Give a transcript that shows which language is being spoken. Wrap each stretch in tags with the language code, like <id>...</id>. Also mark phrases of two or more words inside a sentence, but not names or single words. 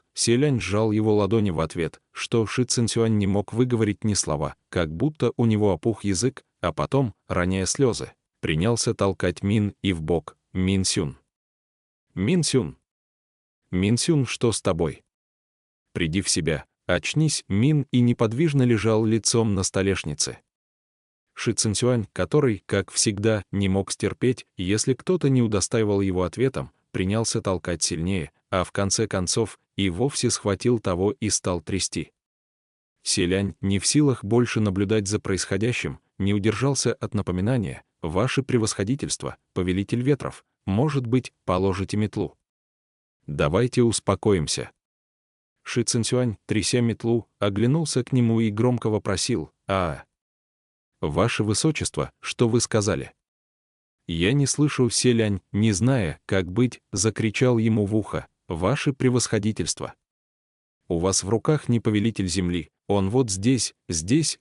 <ru>Селянь сжал его ладони в ответ, что Ши Цинцюань не мог выговорить ни слова, как будто у него опух язык, а потом, роняя слезы, принялся толкать Мин и в бок. «Минсюн! Минсюн! Минсюн, что с тобой? Приди в себя, очнись!» Мин и неподвижно лежал лицом на столешнице. Ши Цинцюань, который, как всегда, не мог стерпеть, если кто-то не удостаивал его ответом, принялся толкать сильнее, а в конце концов и вовсе схватил того и стал трясти. Селянь, не в силах больше наблюдать за происходящим, не удержался от напоминания: «Ваше превосходительство, повелитель ветров, может быть, положите метлу? Давайте успокоимся». Ши Цинцюань, тряся метлу, оглянулся к нему и громко вопросил: «Ваше высочество, что вы сказали?» «Я не слышу». Селянь, не зная, как быть, закричал ему в ухо: «Ваше превосходительство! У вас в руках не повелитель земли, он вот здесь, здесь».</ru>